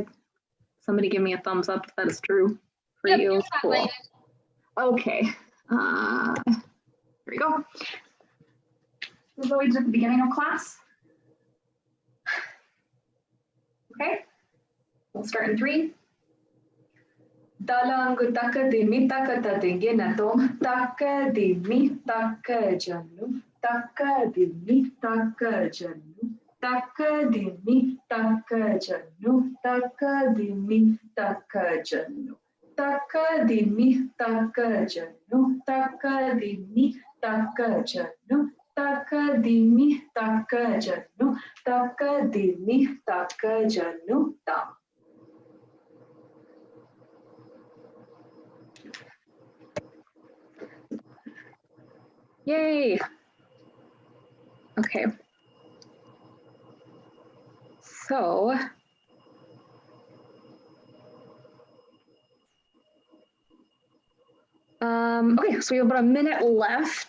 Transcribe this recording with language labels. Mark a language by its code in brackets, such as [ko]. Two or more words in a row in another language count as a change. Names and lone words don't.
[en] Somebody give me a thumbs up if that is true for you. Cool. Okay, here we go. This is what we did at the beginning of class. Okay, we'll start in 3. Dalang taka dimi taka tatinge natom taka dimi taka janu taka dimi taka janu taka dimi taka janu taka dimi taka janu taka dimi taka janu taka dimi taka janu taka dimi taka janu taka dimi taka janu tam. Yay. Okay. So okay, so we have about a minute left.